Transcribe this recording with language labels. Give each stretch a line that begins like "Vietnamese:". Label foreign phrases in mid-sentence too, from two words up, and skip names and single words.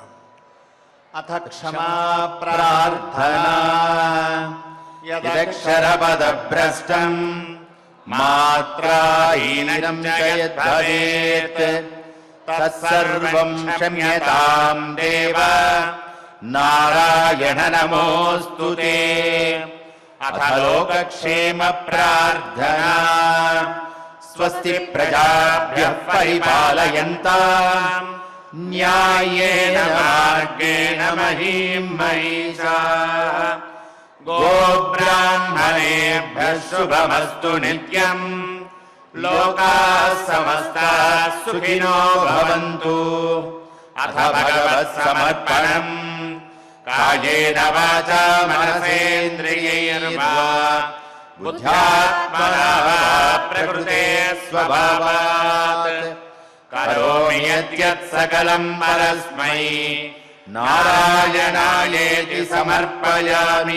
Sanskrit: అథ క్షమా ప్రార్థనా యదక్షరపదభ్రష్టం మాత్రాహీనం చ యద్భవేత్ తత్సర్వం క్షమ్యతాం దేవ నారాయణ నమోऽस्तु తే. అథ లోకక్షేమ ప్రార్థనా స్వస్తి ప్రజాభ్యః పరిపాలయంతాం న్యాయేన మార్గేణ మహీం మహిషాః గోబ్రాహ్మణేభ్యः శుభమస్తు నిత్యం లోకాः సమస్తాः సుఖినో భవంతు. అథ భగవత్సమర్పణం కాయేన వాచా మనసేంద్రియైర్వా బుద్ధ్యాత్మనా వా ప్రకృతే స్వభావాత్ కరోమి యద్యత్ సకలం పరస్మై నారాయణాయేతి సమర్పయామి.